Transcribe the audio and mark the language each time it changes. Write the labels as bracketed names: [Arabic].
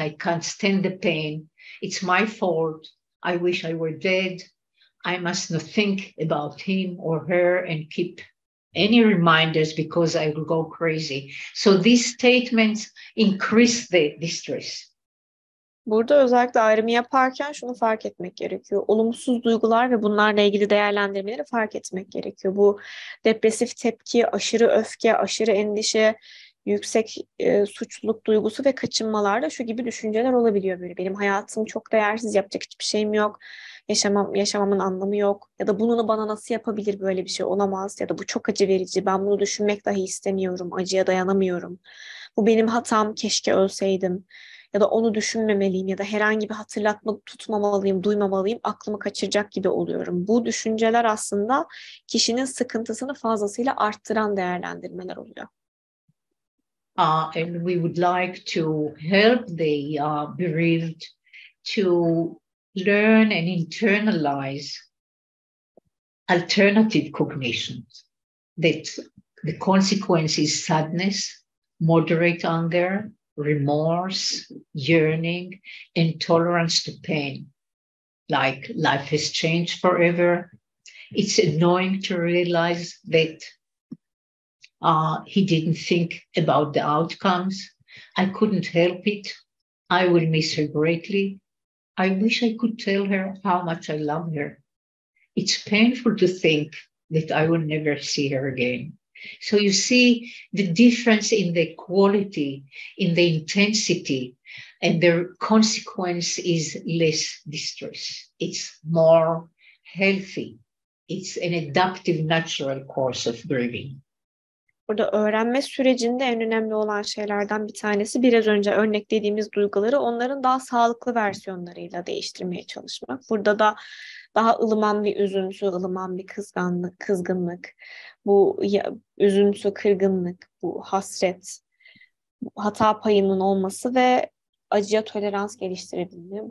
[English] I can't stand the pain. It's my fault. I wish I were dead. I must not think about him or her and keep any reminders because I will go crazy. So these statements increase the distress. [Turkish] Burada özellikle ayrımı yaparken şunu fark etmek gerekiyor. Olumsuz duygular ve bunlarla ilgili değerlendirmeleri fark etmek gerekiyor. Bu depresif tepki, aşırı öfke, aşırı endişe, yüksek suçluluk duygusu ve kaçınmalarda şu gibi düşünceler olabiliyor böyle. Benim hayatım çok değersiz, yapacak hiçbir şeyim yok. Yaşamamın anlamı yok. Ya da bunu bana nasıl yapabilir, böyle bir şey olamaz. Ya da bu çok acı verici, ben bunu düşünmek dahi istemiyorum, acıya dayanamıyorum. Bu benim hatam, keşke ölseydim. Ya da onu düşünmemeliyim ya da herhangi bir hatırlatma tutmamalıyım, duymamalıyım, aklımı kaçıracak gibi oluyorum. Bu düşünceler aslında kişinin sıkıntısını fazlasıyla arttıran değerlendirmeler oluyor. [English] And we would like to help the bereaved to learn and internalize alternative cognitions, that the consequence is sadness, moderate anger, remorse, yearning, and tolerance to pain. Like life has changed forever. It's annoying to realize that he didn't think about the outcomes. I couldn't help it. I will miss her greatly. I wish I could tell her how much I love her. It's painful to think that I will never see her again. So you see the difference in the quality, in the intensity, and the consequence is less distress. It's more healthy. It's an adaptive, natural course of grieving. [Turkish] Burada öğrenme sürecinde en önemli olan şeylerden bir tanesi biraz önce örneklediğimiz duyguları onların daha sağlıklı versiyonlarıyla değiştirmeye çalışmak. Burada da daha ılıman bir üzüntü, ılıman bir kızgınlık, bu üzüntü, kırgınlık, bu hasret, hata payının olması ve acıya tolerans geliştirebilme.